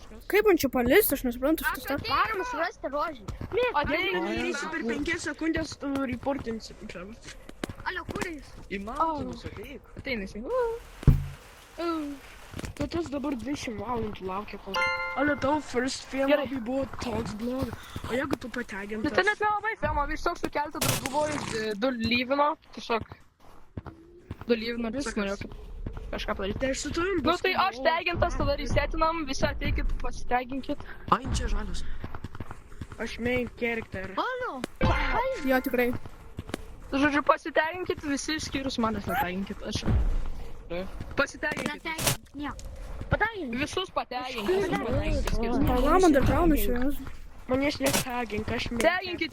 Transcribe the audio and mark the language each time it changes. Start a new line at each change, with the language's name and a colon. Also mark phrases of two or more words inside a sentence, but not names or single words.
Lithuanian: Kaip man čia palist, aš nesuprantu šitą startą. Varom surasti rožinį. Ateik. Darysi per 5 sekundės, tu reportinsi. Alio, kur jis? Į mountainus ateik. Ateina jisai. Tu tas dabar 20 valandų laukia, kol... Alio, tavo
English: first film
Lithuanian: Gerai. labai buvo toks blogas. O jeigu tu Nu, tai pategintas... net nelabai filmo, tiesiog su keletą draugų buvo, du lyvino, tiesiog. Du lyvino, tiesiog norėjau kažką padaryti. Tai aš su tavim Nu tai aš tegintas, tada resetinam, visi ateikit, pasiteginkit. Ai, čia žalias.
English: Aš main character.
Lithuanian: Jo, tikrai. Žodžiu, pasiteginkit, visi išskyrus manęs neteginkit, aš. Pasiteginkit. Visus pateginkit. Pala, man dar krauna šiandien. Manęs netagink, aš main. Teginkit